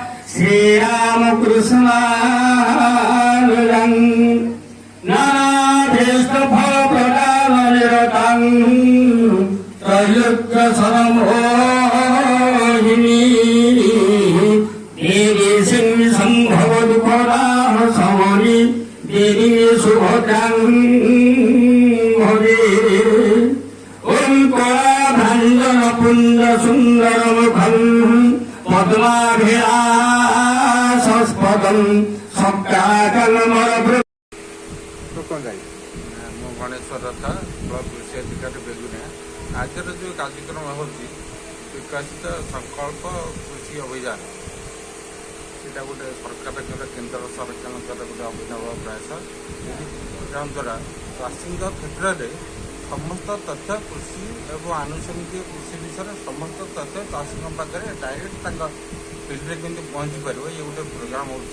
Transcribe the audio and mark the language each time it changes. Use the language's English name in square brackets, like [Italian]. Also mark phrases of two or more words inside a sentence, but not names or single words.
[Sanskrit] श्रीरामकृष्णानुजं नानाभीष्टफलप्रदाननिरतं त्रैलोक्यसरमोहिनी देवी सिंहसम्भवदुपदाः समरि देवी सुभद्रां भजे। ॐ कलाभञ्जनपुञ्जसुन्दरमुखं पद्माभिलाषस्पदं सप्ताकलमरभृ [Odia] ମୁଁ ଗଣେଶ୍ୱର ରଥ ବ୍ଲକ କୃଷି ଅଧିକାରୀ ବେଗୁନିଆ। ଆଜିର ଯେଉଁ କାର୍ଯ୍ୟକ୍ରମ ହେଉଛି ବିକଶିତ ସଂକଳ୍ପ କୃଷି ଅଭିଯାନ, ସେଇଟା ଗୋଟେ ସରକାରଙ୍କର କେନ୍ଦ୍ର ସରକାରଙ୍କର ଗୋଟେ ଅଭିନବ ପ୍ରୟାସ। ଏହି ପ୍ରୋଗ୍ରାମ ଦ୍ୱାରା ଚାଷୀଙ୍କ କ୍ଷେତ୍ରରେ ସମସ୍ତ ତଥ୍ୟ କୃଷି ଏବଂ ଆନୁଷଙ୍ଗିକ କୃଷି ବିଷୟରେ ସମସ୍ତ ତଥ୍ୟ ଚାଷୀଙ୍କ ପାଖରେ ଡାଇରେକ୍ଟ ତାଙ୍କ ଫିଲ୍ଡରେ କେମିତି ପହଞ୍ଚି ପାରିବ, ଇଏ ଗୋଟେ ପ୍ରୋଗ୍ରାମ ହେଉଛି।